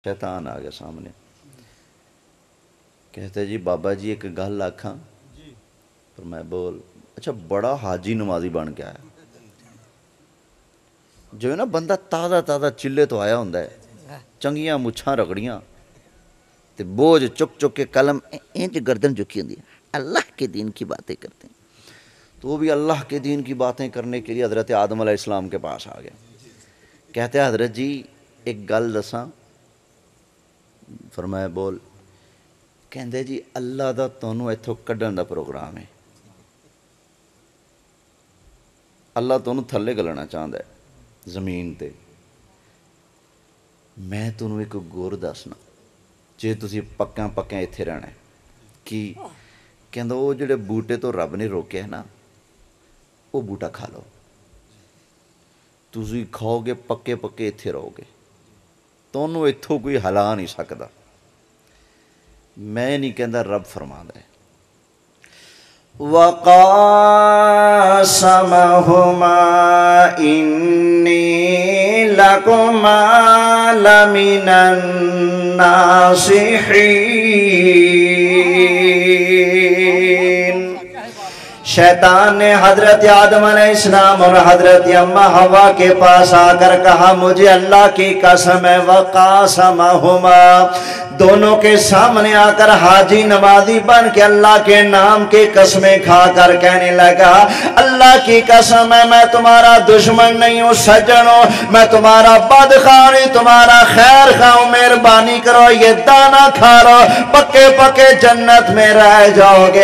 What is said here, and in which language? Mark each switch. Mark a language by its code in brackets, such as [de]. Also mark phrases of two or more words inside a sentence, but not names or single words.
[pa] شیطان آ گیا سامنے، کہتے جی بابا جی ایک گل آکھاں، پر میں بول اچھا بڑا حاجی نمازی بن کے آیا جو ہے نا بندہ تازہ چلے تو آیا ہوندا ہے، چنگیاں مچھاں رگڑیاں تے بوجھ چک چک کے قلم اینچ گردن جھکی ہوندی ہے، [ur] اللہ کے دین کی باتیں کرتے ہیں، تو وہ بھی اللہ کے دین کی باتیں کرنے کے لیے حضرت آدم علیہ السلام کے پاس آ گیا، [pa] کہتے ہیں حضرت جی ایک گل دساں، فرمایا بول، کہندے جی اللہ دا تانوں ایتھوں کڈن دا پروگرام ہے، اللہ تانوں تھلے گلنا چاہندا ہے زمین تے، میں تانوں ایک گور دسنا جے تسی پکاں ایتھے رہنا ہے کی کہندا وہ جڑے بوٹے تو رب نے روکے ہے نا وہ بوٹا کھا لو، تسی کھاؤ گے پکے ایتھے رہو گے، تانوں ایتھوں کوئی ہلا نہیں سکدا، میں نہیں کہندا رب فرماندا ہے [ar] وَقَاسَمَهُمَا إِنِّي لَكُمَا لَمِنَ النَّاصِحِينَ۔ [ur] شیطان نے حضرت آدم [ar] علیہ السلام [ur] اور حضرت اماں حوا کے پاس آ کر کہا مجھے اللہ کی قسم ہے، وَقَاسَمَهُمَا، دونوں کے سامنے آ کر حاجی نمازی بن کے اللہ کے نام کی قسمیں کھا کر کہنے لگا اللہ کی قسم ہے میں تمہارا دشمن نہیں ہوں سجن ہوں، میں تمہارا بدخواہ نہیں تمہارا خیر خواہ ہوں، مہربانی کرو یہ دانا کھا لو پکے جنت میں رہ جاؤ گے۔